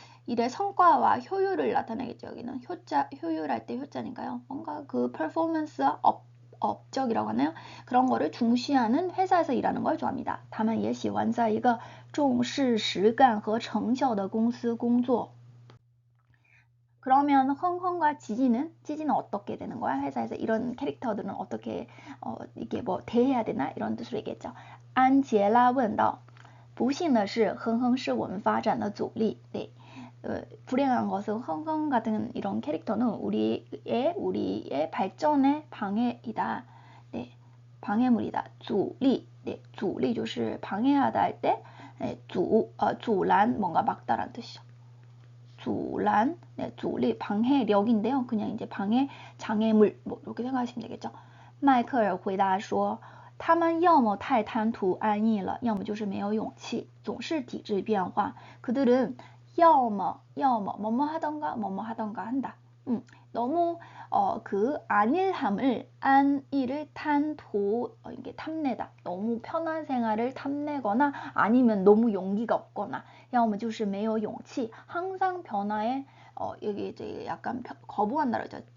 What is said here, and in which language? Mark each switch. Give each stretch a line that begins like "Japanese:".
Korean: 일의 성과와 효율을 나타내겠죠. 여기는 효율할 때 효자니까요. 뭔가 그 퍼포먼스 업적이라고 하나요? 그런 거를 중시하는 회사에서 일하는 걸 좋아합니다.
Chinese: 他们也喜欢在一个重视实干和成效的公司工作.
Korean: 그러면 흥흥과 찌지는 어떻게 되는 거야? 회사에서 이런 캐릭터들은 어떻게 이게 뭐 대해야 되나? 이런 뜻으로 얘기했죠.
Chinese: 안젤라 问道, 不幸的是哼哼是我们发展的阻力.
Korean: 네. 불행한 것은 흥흥 같은 이런 캐릭터는 우리의 발전의 방해이다. 네. 방해물이다. 阻力.네. 阻力 就是 방해하다 할 때 阻拦 뭔가 막다라는 뜻이죠. 阻拦, 네, 阻力, 방해력인데요. 그냥 이제 방해, 장애물, 뭐, 이렇게 생각하시면 되겠죠.
Chinese: 迈克尔回答说他们要么太贪图安逸了，要么就是没有勇气，总是抵制变化.
Korean: 그들은
Chinese: 要么뭐뭐 하던가 한다.
Korean: 너무 그 안일함을 안일을 이게 탐내다. 너무 편한 생활을 탐내거나 아니면 너무 용기가 없거나
Chinese: 要么就是没有勇气.
Korean: 항상 변화에 여기 이제 약간 거부한다고 했죠.